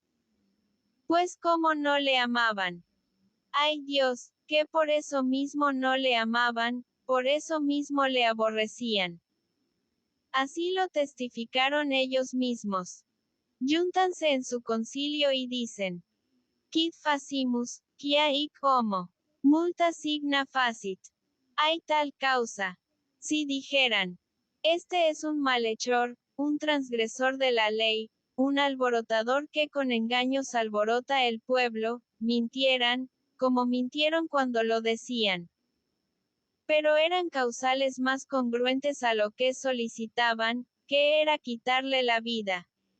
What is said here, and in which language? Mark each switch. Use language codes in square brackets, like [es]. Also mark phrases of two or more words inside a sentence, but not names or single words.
[es] Pues como no le amaban. Ay Dios, que por eso mismo no le amaban, por eso mismo le aborrecían. Así lo testificaron ellos mismos. Júntanse en su concilio y dicen: [la] Quid facimus, quia hic homo? Multa signa facit. [es] Hay tal causa. Si dijeran: Este es un malhechor, un transgresor de la ley, un alborotador que con engaños alborota el pueblo, mintieran, como mintieron cuando lo decían. Pero eran causales más congruentes a lo que solicitaban, que era quitarle la vida.